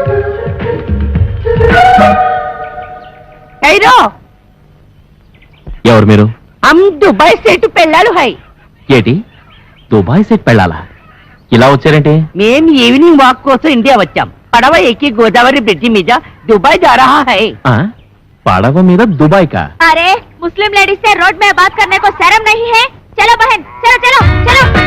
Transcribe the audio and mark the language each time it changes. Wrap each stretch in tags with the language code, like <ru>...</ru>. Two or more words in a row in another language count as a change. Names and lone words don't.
<te>ఐరో ఎవరు మీరు?</te> <hi>हम दुबई सेट పెళ్ళాలు హై.</hi> <te>ఏటి దుబాయ్ సెట్ పెళ్ళాలా? ఇలా వచ్చారంటే? మేం</te> <en>evening walk</en> <te>కోసం ఇండియా వచ్చాం. పడవ ఎక్కి గోదావరి బ్రిడ్జి మీద దుబాయ్</te> <hi>जा रहा है.</hi> <te>పడవ మీద దుబాయ్ కా?</te> <hi>अरे मुस्लिम लेडीज से रोड में बात करने को शर्म नहीं है? चलो बहन, चलो चलो चलो.</hi>